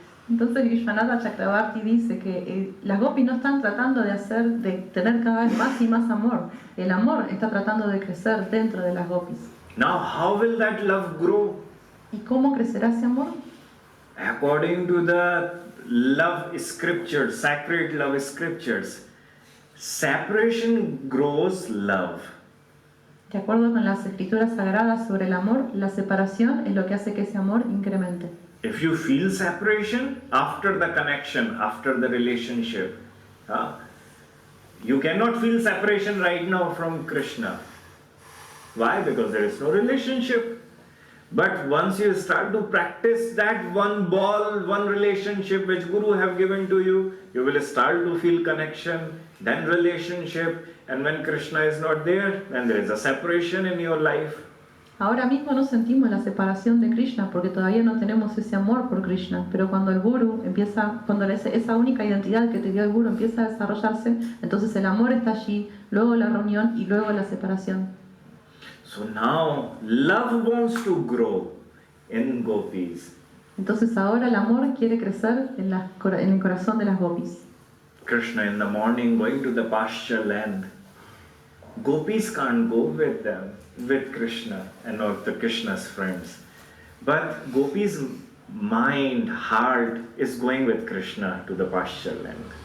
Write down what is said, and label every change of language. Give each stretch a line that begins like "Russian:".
Spanish: Entonces Vishwanath Chakravarti dice que las gopis no están tratando de tener cada vez más y más amor. El amor está tratando de crecer dentro de las gopis.
English: Now how will that love grow?
Spanish: ¿Y cómo crecerá ese amor?
English: According to the love scriptures, sacred love scriptures, separation grows love.
Spanish: De acuerdo con las escrituras sagradas sobre el amor, la separación es lo que hace que ese amor incremente.
English: If you feel separation after the connection, after the relationship, you cannot feel separation right now from Krishna. Why? Because there is no relationship. But once you start to practice that one ball, one relationship which Guru have given to you, you will start to feel connection, then relationship, and when Krishna is not there, then there is a separation in your life.
Spanish: Ahora mismo no sentimos la separación de Krishna porque todavía no tenemos ese amor por Krishna, pero cuando el Guru cuando esa única identidad que te dio el Guru empieza a desarrollarse, entonces el amor está allí, luego la reunión y luego la separación.
English: So now love wants to grow in gopis.
Spanish: Entonces ahora el amor quiere crecer en el corazón de las gopis.
English: Krishna in the morning going to the pasture land. Gopis can't go with them, with Krishna and not the Krishna's friends. But Gopi's mind, heart is going with Krishna to the pasture land.